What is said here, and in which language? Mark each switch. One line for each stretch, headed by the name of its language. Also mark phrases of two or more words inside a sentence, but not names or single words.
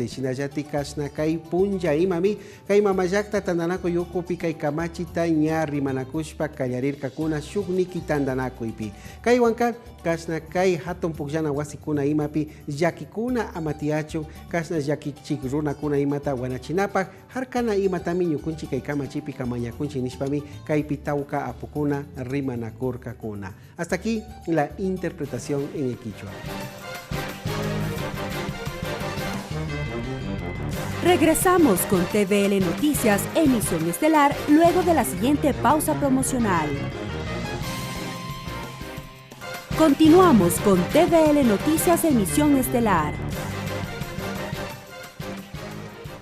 Quechua: Shinayati kasna kay punja imami kay mamayakta tandanako yukupi kay kamachita ña rimanakushpa kallarirka kuna shugniki tandanakuipi. Kay wanka kasna kay hatun pugjana wasikuna imapi yakikuna amatiachu kasna yakichik runa kuna imata wanachinapak harkana imatami ñukunchi kay kamachipi kamañakunchi nishpami kay pitauka apukuna rimanakurka kuna.
Spanish: Hasta aquí la interpretación en el quichua. Regresamos con TVL Noticias, emisión estelar, luego de la siguiente pausa promocional. Continuamos con TVL Noticias, emisión estelar.